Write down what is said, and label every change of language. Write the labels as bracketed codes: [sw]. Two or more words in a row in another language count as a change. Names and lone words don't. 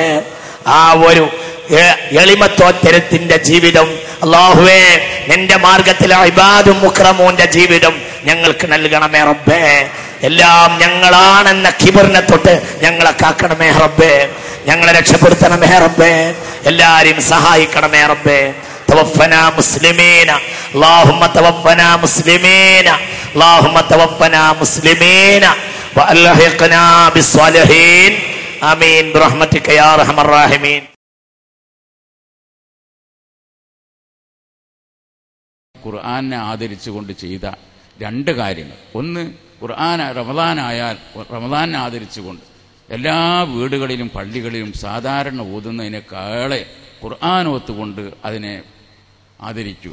[ml] ആ ഒരു എളിമത്തോത്തരത്തിന്റെ ജീവിതം അല്ലാഹുവേ, നിന്റെ മാർഗത്തിലെ [ar] عباد مكرمون [ml] ജീവിതം ഞങ്ങൾക്ക് നൽകണമേ റബ്ബേ. എല്ലാം ഞങ്ങളാണെന്ന കിബറിനെ തൊട്ട് ഞങ്ങളെ കാക്കണമേ റബ്ബേ. ഞങ്ങളെ രക്ഷപ്പെടുത്തണമേ റബ്ബേ. എല്ലാരെയും സഹായിക്കണമേ റബ്ബേ. [ar] توفنا مسلمين اللهم توفنا مسلمين اللهم توفنا مسلمين والحقنا بالصالحين آمين برحمتك يا ارحم الراحمين. [ml] ഖുർആനെ ആദരിച്ചുകൊണ്ട് ചെയ്ത 2 കാര്യങ്ങൾ. ഒന്ന്, റമദാനെ ആദരിച്ചുകൊണ്ട് എല്ലാ വീടുകളിലും പള്ളികളിലും സാധാരണ ഓതുന്നതിനേക്കാളെ ഖുർആൻ ഓത്തുകൊണ്ട് അതിനെ ആദരിക്കുക.